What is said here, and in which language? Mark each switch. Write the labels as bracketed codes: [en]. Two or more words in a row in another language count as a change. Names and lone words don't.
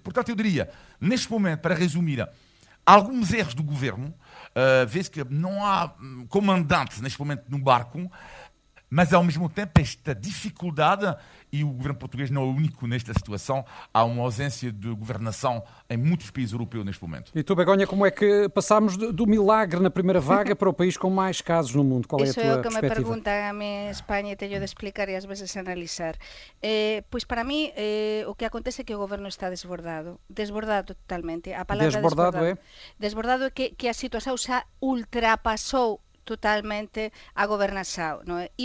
[pt] Portanto, eu diria, neste momento, para resumir, alguns erros do governo, vê-se que não há comandante neste momento no barco, mas ao mesmo tempo esta dificuldade, e o governo português não é o único nesta situação, há uma ausência de governação em muitos países europeus neste momento. E tu, Begonha, como é que passámos do milagre na primeira vaga para o país com mais casos no mundo? Qual é a tua perspectiva? [gl] Isso é o que me perguntan a mí en España e teño de explicar e ás veces analizar. Pois para mí o que acontece é que o goberno está desbordado totalmente. A palabra desbordado é que a situación xa ultrapasou totalmente a gobernación, non é?